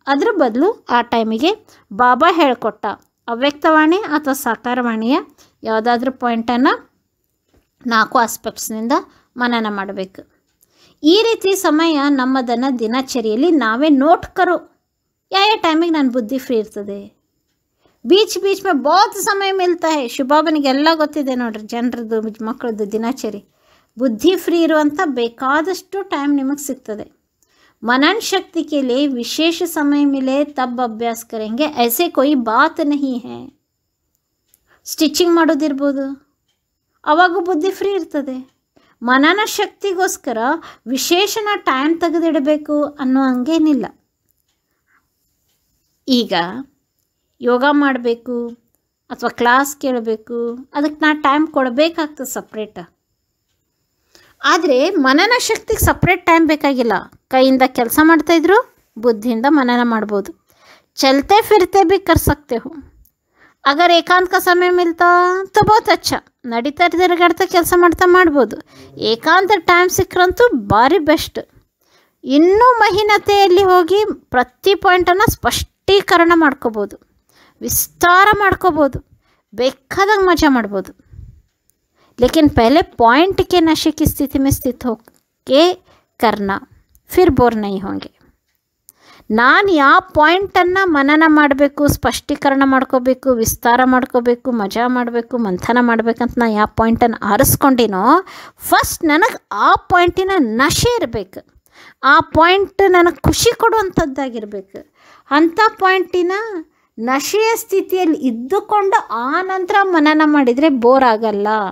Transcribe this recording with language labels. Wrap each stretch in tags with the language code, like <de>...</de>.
<kn>ಅದ್ರ ಬದಲು ಆ ಟೈಮಿಗೆ ಬಾಬಾ ಹೇಳಿಕೊಟ್ಟ ಅವ್ಯಕ್ತವಾಣಿ ಅಥವಾ ಸಾಕಾರವಾಣಿಯ ಯಾವುದಾದ್ರೂ ಪಾಯಿಂಟನ್ನು 4 ಆಸ್ಪೆಕ್ಟ್ಸ್ನಿಂದ ಮನನ ಮಾಡಬೇಕು. ಈ ರೀತಿ ಸಮಯ ನಮ್ಮದನ್ನು ದಿನಚರಿಯಲ್ಲಿ ನಾವೇ</kn> <hi>ನೋಟ್ ಕರೋ</hi> <kn>ಯಾವ ಟೈಮಿಗೆ ನನ್ನ ಬುದ್ಧಿ ಫ್ರೀ ಇರ್ತದೆ.</kn> <hi>ಬೀಚ್ में बहुत समय मिलता है.</hi> <kn>ಶುಭಾಬನಿಗೆಲ್ಲ ಗೊತ್ತಿದೆ ನೋಡ್ರಿ, ಜನರದ್ದು ಮಕ್ಕಳದ್ದು ದಿನಚರಿ. ಬುದ್ಧಿ ಫ್ರೀ ಇರುವಂಥ ಬೇಕಾದಷ್ಟು ಟೈಮ್ ನಿಮಗೆ ಸಿಗ್ತದೆ.</kn> <hi>मनन शक्ति के लिए विशेष समय मिले तब अभ्यास करेंगे, ऐसे कोई बात नहीं है.</hi> <kn>ಸ್ಟಿಚಿಂಗ್ ಮಾಡೋದಿರ್ಬೋದು, ಅವಾಗ ಬುದ್ಧಿ ಫ್ರೀ ಇರ್ತದೆ. ಮನನ ಶಕ್ತಿಗೋಸ್ಕರ ವಿಶೇಷಣ ಟೈಮ್ ತೆಗೆದಿಡಬೇಕು ಅನ್ನೋ ಹಂಗೇನಿಲ್ಲ. ಈಗ ಯೋಗ ಮಾಡಬೇಕು ಅಥವಾ ಕ್ಲಾಸ್ ಕೇಳಬೇಕು, ಅದಕ್ಕೆ ನಾ ಟೈಮ್ ಕೊಡಬೇಕಾಗ್ತದೆ ಸಪ್ರೇಟ. ಆದರೆ ಮನನ ಶಕ್ತಿಗೆ ಸಪ್ರೇಟ್ ಟೈಮ್ ಬೇಕಾಗಿಲ್ಲ. ಕೈಯಿಂದ ಕೆಲಸ ಮಾಡ್ತಾಯಿದ್ರು, ಬುದ್ಧಿಯಿಂದ ಮನನ ಮಾಡ್ಬೋದು.</kn> <hi>ಚलते फिरते भी कर सकते हो. अगर एकांत का समय मिलता तो बहुत अच्छा.</hi> <kn>ನಡೀತಾ ತಿರುಗಾಡ್ತಾ ಕೆಲಸ ಮಾಡ್ಬೋದು. ಏಕಾಂತ ಟೈಮ್ ಸಿಕ್ಕರಂತೂ ಭಾರಿ ಬೆಸ್ಟ್. ಇನ್ನೂ ಮಹಿನತೆಯಲ್ಲಿ ಹೋಗಿ ಪ್ರತಿ ಪಾಯಿಂಟನ್ನು ಸ್ಪಷ್ಟೀಕರಣ ಮಾಡ್ಕೋಬೋದು, ವಿಸ್ತಾರ ಮಾಡ್ಕೋಬೋದು, ಬೇಕಾದಂಗೆ ಮಜಾ ಮಾಡ್ಬೋದು.</kn> <hi>लेकिन पहले पॉइंट के नशे की स्थिति में स्थित होके करना, फिर बोर नहीं होंगे.</hi> <kn>ನಾನು ಯಾವ ಪಾಯಿಂಟನ್ನು ಮನನ ಮಾಡಬೇಕು, ಸ್ಪಷ್ಟೀಕರಣ ಮಾಡ್ಕೋಬೇಕು, ವಿಸ್ತಾರ ಮಾಡ್ಕೋಬೇಕು, ಮಜಾ ಮಾಡಬೇಕು, ಮಂಥನ ಮಾಡಬೇಕಂತ ನಾನು ಯಾವ ಪಾಯಿಂಟನ್ನು ಆರಿಸ್ಕೊಂಡಿನೋ, ಫಸ್ಟ್ ನನಗೆ ಆ ಪಾಯಿಂಟಿನ ನಶೆ ಇರಬೇಕು. ಆ ಪಾಯಿಂಟ್ ನನಗೆ ಖುಷಿ ಕೊಡುವಂಥದ್ದಾಗಿರಬೇಕು. ಅಂಥ ಪಾಯಿಂಟಿನ ನಶೆಯ ಸ್ಥಿತಿಯಲ್ಲಿ ಇದ್ದುಕೊಂಡು ಆ ನಂತರ ಮನನ ಮಾಡಿದರೆ ಬೋರ್ ಆಗಲ್ಲ.</kn>